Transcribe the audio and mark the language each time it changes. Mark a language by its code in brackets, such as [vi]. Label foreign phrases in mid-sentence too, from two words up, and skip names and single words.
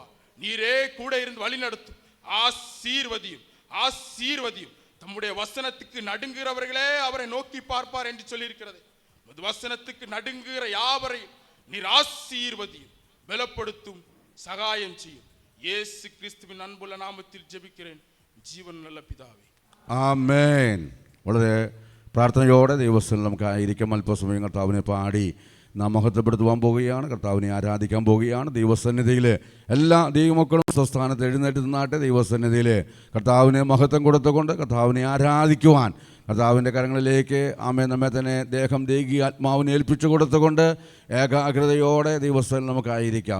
[ta] நீரே கூட இருந்து வழி நடத்தும். ஆசீர்வதியும் ஆசீர்வதியும். தம்முடைய வசனத்துக்கு நடுங்குகிறவர்களே அவரை நோக்கி பார்ப்பார் என்று சொல்லி இருக்கிறது. வசனத்துக்கு நடுங்குகிற யாவரையும் நீர் ஆசீர்வதியும், பலப்படுத்தும், சகாயம் செய்யும். இயேசு கிறிஸ்துவின் அன்புள்ள நாமத்தில் ஜெபிக்கிறேன் [ml] ജീവൻ നല്ല പിതാവേ, ആമേൻ. വളരെ പ്രാർത്ഥനയോടെ ദൈവസ്ഥലം നമുക്കായിരിക്കും. അല്പസമയം കർത്താവിനെ പാടി നാം മഹത്വപ്പെടുത്തുവാൻ പോവുകയാണ്, കർത്താവിനെ ആരാധിക്കാൻ പോവുകയാണ്. ദൈവസന്നിധിയിൽ എല്ലാ ദൈവമക്കളും സ്വസ്ഥാനത്ത് എഴുന്നേറ്റ് നിന്നാട്ടെ. ദൈവസന്നിധിയിൽ കർത്താവിനെ മഹത്വം കൊടുത്തുകൊണ്ട് കർത്താവിനെ ആരാധിക്കുവാൻ കർത്താവിൻ്റെ കരങ്ങളിലേക്ക് നമ്മെ തന്നെ ദേഹം ദേഹി ആത്മാവിനെ ഏൽപ്പിച്ചു കൊടുത്തുകൊണ്ട് ഏകാഗ്രതയോടെ ദൈവസ്ഥലം നമുക്കായിരിക്കാം.